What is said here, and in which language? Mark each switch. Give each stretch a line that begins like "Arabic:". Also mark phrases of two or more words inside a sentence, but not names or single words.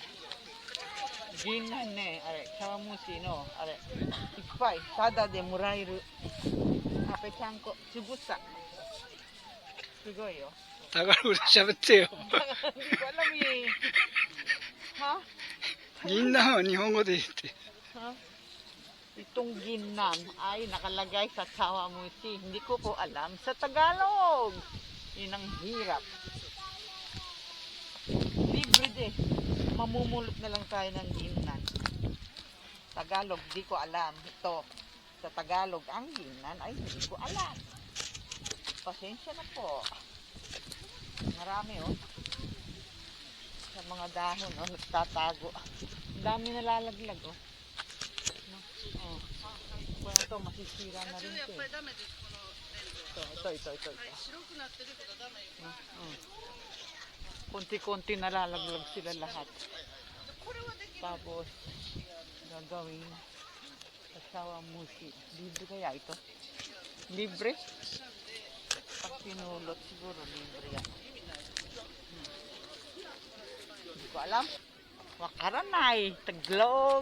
Japanese: 銀杏ね、あれ茶碗蒸しのあれいっぱいタダでもらえる。あ、ぺちゃんこつぶさ。すごいよ。タガログで喋ってよ。
Filipino: Alam eh. Ha?
Japanese: 銀杏は日本語で言って。
Filipino: Ha? Ito itong ginnan ay nakalagay sa chawamushi? Hindi ko po alam sa Tagalog. Yun ang hirap. Libre de. Mamumulot na lang tayo ng ginnan. Tagalog, di ko alam. Ito, sa Tagalog, ang ginnan ay hindi ko alam. Pasensya na po. Marami oh. Sa mga dahon oh, nagtatago. Ang dami nalalaglag oh. No? Oh. Kung ito, masisira na rin ito.
Japanese: やっぱりダメですこの粘土は
Filipino: Ito.
Japanese: はい白くなってるけどダメよ
Filipino: No? Oh. Konti-konti nalalaglag sila lahat.
Japanese: これはできる
Filipino: Tapos, gagawin sa chawamushi. Libre kaya ito? Libre? Pag pinulot, siguro libre yan. Hindi ko alam.
Japanese: Wakaranay, Tagalog.